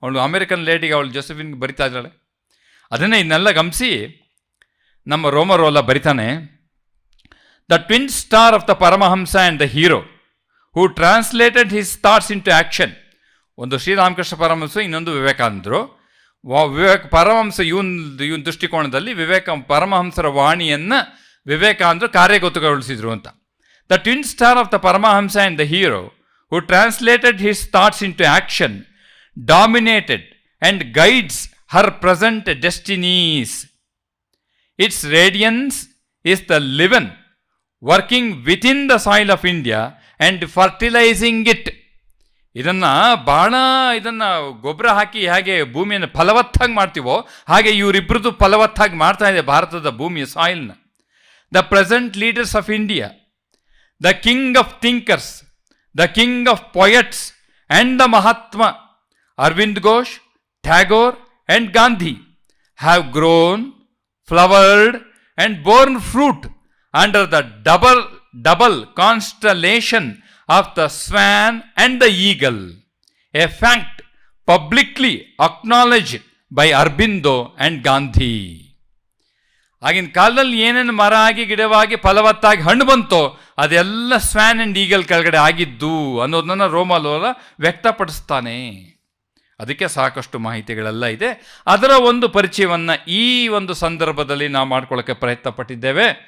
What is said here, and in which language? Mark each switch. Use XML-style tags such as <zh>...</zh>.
<kn>ಅವಳು ಅಮೇರಿಕನ್ ಲೇಡಿಗೆ, ಅವಳು ಜೋಸೆಫಿನ್ಗೆ ಬರಿತಾ ಇದ್ದಾಳೆ. ಅದನ್ನೇ ಇದನ್ನೆಲ್ಲ ಗಮನಿಸಿ ನಮ್ಮ ರೋಮರೋಲಾ ಬರಿತಾನೆ,</kn> <en>The twin star of the Paramahamsa and the hero who translated his thoughts in to action.</en> <kn>ಒಂದು ಶ್ರೀರಾಮಕೃಷ್ಣ ಪರಮಹಂಸ, ಇನ್ನೊಂದು ವಿವೇಕಾನಂದರು. ಪರಮಹಂಸ ಇವನ್ ದೃಷ್ಟಿಕೋನದಲ್ಲಿ ಪರಮಹಂಸರ ವಾಣಿಯನ್ನು ವಿವೇಕಾನಂದರು ಕಾರ್ಯಗತಗೊಳಿಸಿದ್ರು ಅಂತ.</kn> <en>The twin star of the Paramahamsa and the hero who translated his thoughts into action, dominated and guides her present destinies. Its radiance is the leaven working within the soil of India and fertilizing it.</en> <kn>ಇದನ್ನು ಗೊಬ್ಬರ ಹಾಕಿ ಹೇಗೆ ಭೂಮಿಯನ್ನು ಫಲವತ್ತಾಗಿ ಮಾಡ್ತೀವೋ ಹಾಗೆ ಇವರಿಬ್ಬರದು ಫಲವತ್ತಾಗಿ ಮಾಡ್ತಾ ಇದೆ ಭಾರತದ ಭೂಮಿಯ ಸಾಯಿಲ್ನ.</kn> <en>The present leaders of India, the king of thinkers, the king of poets and the Mahatma, Arvind Ghosh, Tagore and Gandhi have grown, flowered, and borne fruit under the double constellation of the swan and the eagle, a fact publicly acknowledged by Aurobindo and Gandhi.</en> <kn>ಆಗಿನ ಕಾಲದಲ್ಲಿ ಏನೇನು ಮರ ಆಗಿ ಗಿಡವಾಗಿ ಫಲವತ್ತಾಗಿ ಹಣ್ಣು ಬಂತೋ ಅದೆಲ್ಲ ಸ್ವ್ಯಾನ್ ಆ್ಯಂಡ್ ಈಗಲ್ ಕೆಳಗಡೆ ಆಗಿದ್ದು ಅನ್ನೋದನ್ನು ರೋಮಾಲೋಲ ವ್ಯಕ್ತಪಡಿಸ್ತಾನೆ. ಅದಕ್ಕೆ ಸಾಕಷ್ಟು ಮಾಹಿತಿಗಳೆಲ್ಲ ಇದೆ. ಅದರ ಒಂದು ಪರಿಚಯವನ್ನು ಈ ಒಂದು ಸಂದರ್ಭದಲ್ಲಿ ನಾವು ಮಾಡ್ಕೊಳ್ಳೋಕ್ಕೆ ಪ್ರಯತ್ನ ಪಟ್ಟಿದ್ದೇವೆ.</kn>